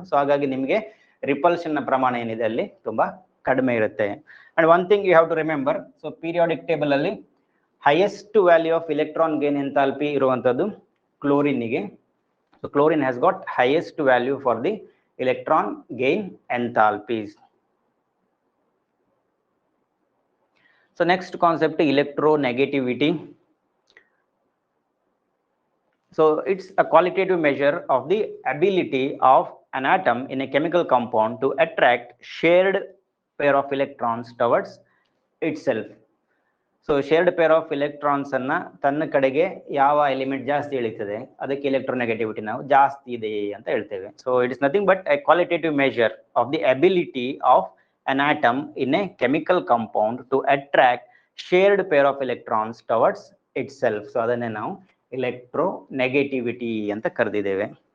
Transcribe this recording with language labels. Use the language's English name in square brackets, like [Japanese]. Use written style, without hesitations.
[Kannada] So ಹಾಗಾಗಿ ನಿಮಗೆ repulsion ನ ಪ್ರಮಾಣ ಏನಿದೆ ಅಲ್ಲಿ ತುಂಬಾ ಕಡಿಮೆ ಇರುತ್ತೆ. And one thing you have to remember, so periodic table ಅಲ್ಲಿ highest value of electron gain enthalpy ಇರುವಂತದ್ದು ಕ್ಲೋರಿನ್ಗೆ. [English] So chlorine has got highest value for the electron gain enthalpies. So next concept, electronegativity. So it's a qualitative measure of the ability of an atom in a chemical compound to attract shared pair of electrons towards itself. [Kannada] So shared pair of electrons ಅನ್ನ ತನ್ನ ಕಡೆಗೆ ಯಾವ element ಜಾಸ್ತಿ ಎಳಿತದೆ ಅದಕ್ಕೆ electronegativity ನಾವು ಜಾಸ್ತಿ ಇದೆ ಅಂತ ಹೇಳ್ತೇವೆ. [English] So it is nothing but a qualitative measure of the ability of an atom in a chemical compound to attract shared pair of electrons towards itself. [Kannada] So ಅದನ್ನೇ ನಾವು electronegativity ಅಂತ ಕರೆದಿದ್ದೇವೆ.